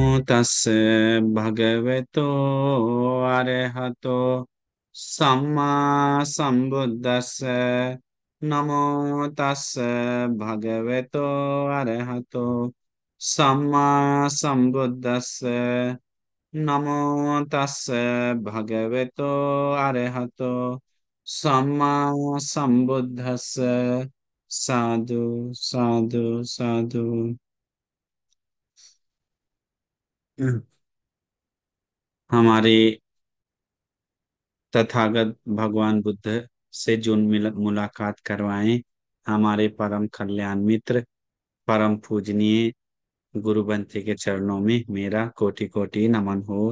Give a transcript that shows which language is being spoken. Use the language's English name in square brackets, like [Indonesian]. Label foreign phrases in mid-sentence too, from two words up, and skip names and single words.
[Pali] तस्य भगवतो अरहतो सम्मा सम्बुद्धस्य नमो तस्य भगवतो अरहतो सम्मा सम्बुद्धस्य नमो तस्य भगवतो अरहतो सम्मा सम्बुद्धस्य। साधु साधु साधु। [Hindi] हमारे तथागत भगवान बुद्ध से जो मुलाकात करवाएं, हमारे परम कल्याण मित्र परम पूजनीय गुरु बंते के चरणों में मेरा कोटि कोटि नमन हो।